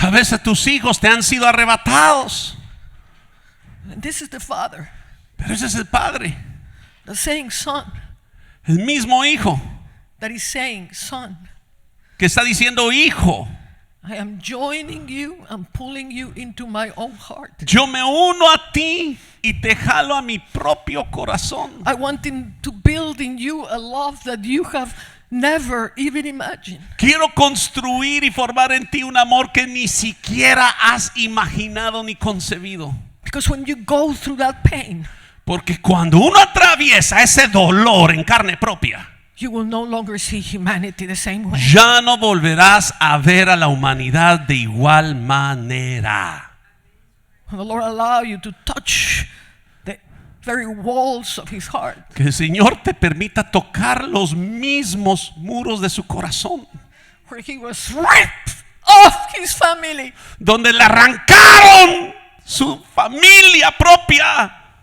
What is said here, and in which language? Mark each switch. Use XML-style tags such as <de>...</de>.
<es>Tal vez a tus hijos te han sido arrebatados.</es> <en>And this is the Father,</en> <es>Pero ese es el Padre,</es> <en>the saying Son,</en> <es>el mismo Hijo,</es> <en>that is saying, Son,</en> <es>que está diciendo, hijo,</es> <en>I am joining you and pulling you into my own heart.</en> <es>yo me uno a ti y te jalo a mi propio corazón.</es> <en>I want to build in you a love that you have never even imagined.</en> <es>Quiero construir y formar en ti un amor que ni siquiera has imaginado ni concebido.</es> <en>Because when you go through that pain,</en> <es>Porque cuando uno atraviesa ese dolor en carne propia,</es> <en>you will no longer see humanity the same way.</en> <es>ya no volverás a ver a la humanidad de igual manera.</es> <en>When the Lord allow you to touch the very walls of His heart,</en> <es>Que el Señor te permita tocar los mismos muros de su corazón,</es> <en>where He was ripped off His family,</en> <es>donde le arrancaron su familia propia.</es>